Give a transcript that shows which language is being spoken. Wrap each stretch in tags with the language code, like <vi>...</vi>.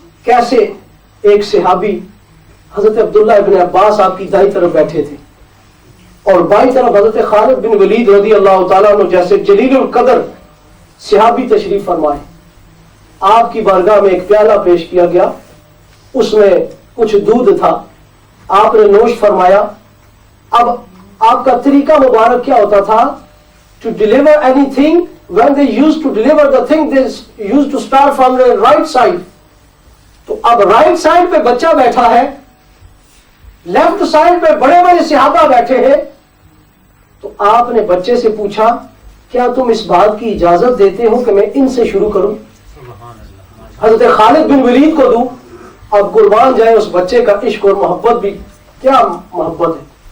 <ur>کیسے؟ ایک صحابی حضرت عبداللہ ابن عباس آپ کی دائیں طرف بیٹھے تھے اور بائیں طرف حضرت خالد بن ولید رضی اللہ تعالیٰ عنہ جیسے جلیل القدر صحابی تشریف فرمائے. آپ کی بارگاہ میں ایک پیالہ پیش کیا گیا، اس میں کچھ دودھ تھا، آپ نے نوش فرمایا. اب آپ کا طریقہ مبارک کیا ہوتا تھا؟</ur> <en>To deliver anything when they used to deliver the thing they used to start from the right side.</en> <ur>تو اب رائٹ سائڈ پہ بچہ بیٹھا ہے، لیفٹ سائڈ پہ بڑے بڑے صحابہ بیٹھے ہیں. تو آپ نے بچے سے پوچھا کیا تم اس بات کی اجازت دیتے ہو کہ میں ان سے شروع کروں، حضرت خالد بن ولید کو دوں؟ اب قربان جائے اس بچے کا عشق اور محبت بھی کیا محبت ہے.</ur>